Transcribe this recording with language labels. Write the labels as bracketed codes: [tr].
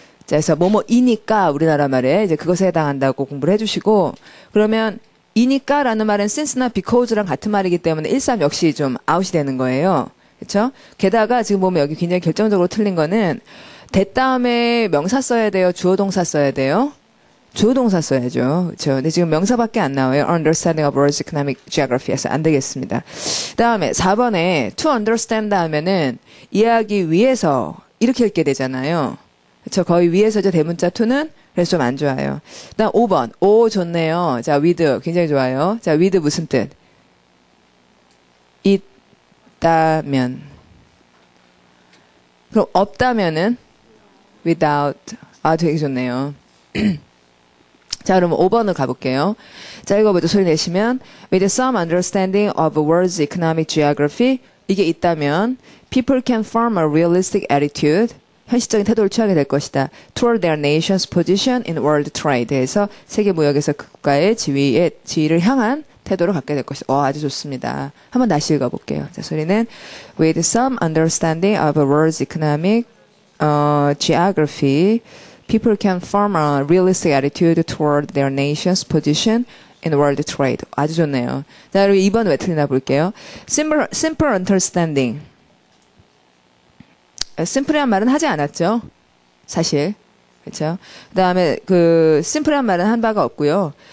[ko] 자, 그래서 뭐뭐이니까 우리나라 말에 이제 그것에 해당한다고 공부를 해주시고 그러면 이니까라는 말은 since나 because랑 같은 말이기 때문에 1, 3 역시 좀 아웃이 되는 거예요. 그렇죠? 게다가 지금 보면 여기 굉장히 결정적으로 틀린 거는 that 다음에 명사 써야 돼요? 주어 동사 써야 돼요? 주어 동사 써야죠. 그렇죠? 근데 지금 명사밖에 안 나와요. [en] Understanding of World Economic Geography에서 안 되겠습니다. [ko] 다음에 4번에 to understand 하면은 이해하기 위해서 이렇게 읽게 되잖아요. 그렇죠? 거의 위에서죠. 대문자 to는 그래서 좀 안 좋아요. 다음 5번. 좋네요. 자, with 굉장히 좋아요. 자, with 무슨 뜻? 있다면. 그럼 없다면은 without. 되게 좋네요. 자, 그러면 5번을 가볼게요. 자, 읽어보죠. [en] 소리 내시면 with some understanding of world's economic geography [ko] 이게 있다면 [en] people can form a realistic attitude [ko] 현실적인 태도를 취하게 될 것이다. [en] toward their nation's position in world trade [ko] 에서 세계 무역에서 그 국가의 지위를 향한 태도를 갖게 될 것이다. 아주 좋습니다. 한번 다시 읽어볼게요. [en] 자, 소리는 with some understanding of world's economic geography people can form a realistic attitude toward their nation's position in world trade. [ko] 아주 좋네요. 자, 그리고 2번 왜 틀리나 볼게요. [en] simple understanding. [ko] 심플한 말은 하지 않았죠. 사실. 그렇죠? 그다음에 심플한 말은 한 바가 없고요.